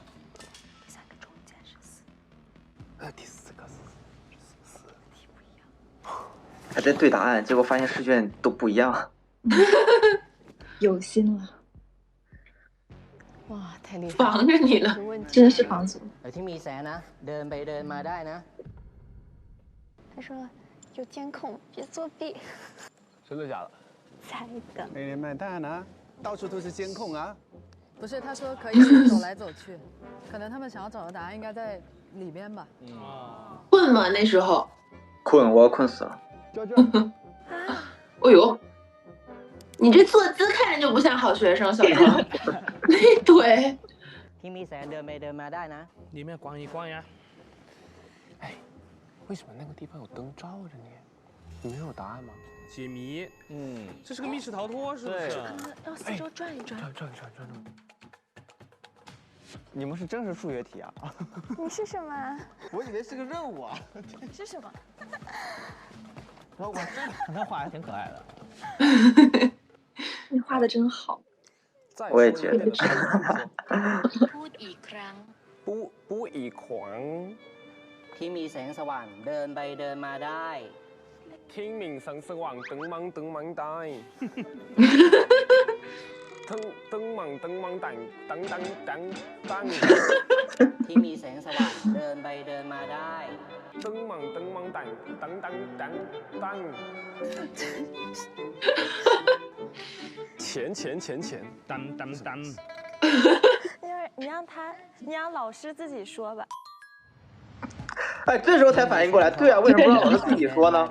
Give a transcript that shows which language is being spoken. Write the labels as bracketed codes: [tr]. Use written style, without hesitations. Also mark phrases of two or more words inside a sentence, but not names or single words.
[zh] 第3个中间是4。第4个是4。题不一样。还在对答案，结果发现试卷都不一样。有心了。哇，太厉害了！防着你呢，真是防足。 [th] ที่มีแสงนะเดินไปเดินมาได้นะ。 [zh] 他说有监控，别作弊。真的假的？猜的。没人买蛋啊，到处都是监控啊。不是，他说可以走来走去，可能他们想要找的答案应该在里边吧。困吗？那时候？困，我要困死了。哎呦，你这坐姿看着就不像好学生，小张。那腿。 [th] ที่มีแสงเดินไปเดินมาได้นะ。 [zh] 里面逛一逛呀。哎，为什么那个地方有灯照着你？你们有答案吗？解谜。这是个密室逃脱，是不是？要四周转一转。转。你们是真是数学题啊？你是什么？我以为是个任务啊。是什么？我他画还挺可爱的。你画的真好。我也觉得。 [th] พูดอีกครั้งที่มีแสงสว่างเดินไปเดินมาได้ 天明神สว่าง燈芒帶燈芒แต่ง ที่มีแสงสว่างเดินไปเดินมาได้ 燈芒แต่ง錢 [zh] 当。你让老师自己说吧。哎，这时候才反应过来，对啊，为什么不让老师自己说呢？